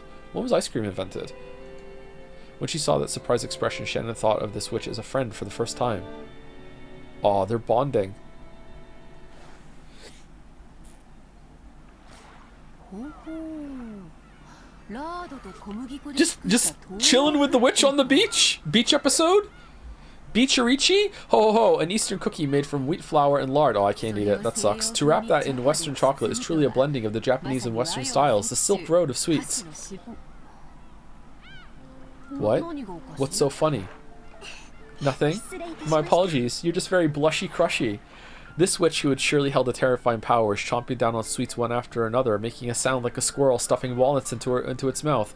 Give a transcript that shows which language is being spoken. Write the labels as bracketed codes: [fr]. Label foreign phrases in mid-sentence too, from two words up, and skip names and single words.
[en] When was ice cream invented? When she saw that surprised expression, Shannon thought of this witch as a friend for the first time. Aw, they're bonding. Just chilling with the witch on the beach? Beach episode? Beacharichi? Ho ho ho, an Eastern cookie made from wheat flour and lard. Oh, I can't eat it. That sucks. To wrap that in Western chocolate is truly a blending of the Japanese and Western styles. The Silk Road of sweets. What? What's so funny? Nothing? My apologies. You're just very blushy-crushy. This witch, who had surely held a terrifying power, was chomping down on sweets one after another, making a sound like a squirrel stuffing walnuts into its mouth.